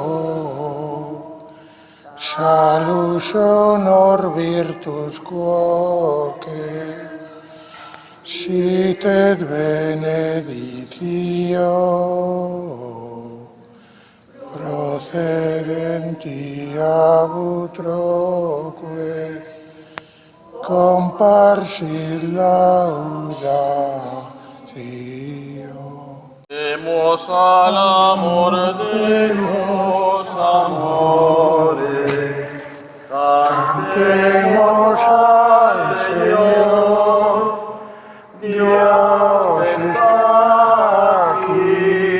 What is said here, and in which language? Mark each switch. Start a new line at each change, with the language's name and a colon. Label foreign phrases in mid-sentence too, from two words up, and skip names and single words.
Latin: salus honor virtus quoque, sit et beneditio, procedenti ab utroque, comparsit laudatio.
Spanish: Demos al amor, demos amore, Cantemos al Señor, Dios está aquí,